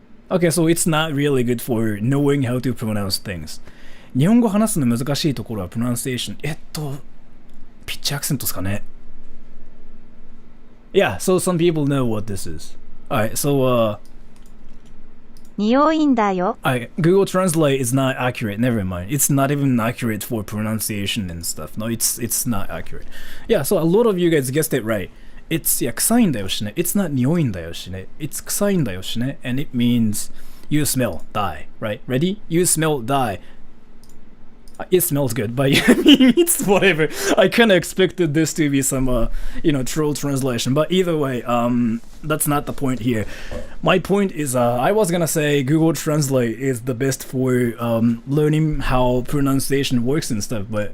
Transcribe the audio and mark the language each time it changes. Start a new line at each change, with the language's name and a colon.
English: Okay, so it's not really good for knowing how to pronounce things.
Japanese: 日本語話すの難しいところは pronunciation. ピッチアクセントですかね?
English: Yeah, so some people know what this is. Alright, so
Japanese: 匂いんだよ.
English: Alright, Google Translate is not accurate, never mind. It's not even accurate for pronunciation and stuff. No, it's not accurate. Yeah, so a lot of you guys guessed it right. It's
Japanese: 臭いんだよしね.
English: It's not
Japanese: 匂いんだよしね.
English: It's 臭いんだよしね. And it means you smell die, right? Ready? You smell die. It smells good, but I mean, it's whatever. I kind of expected this to be some, troll translation. But either way, that's not the point here. My point is, I was gonna say Google Translate is the best for learning how pronunciation works and stuff, but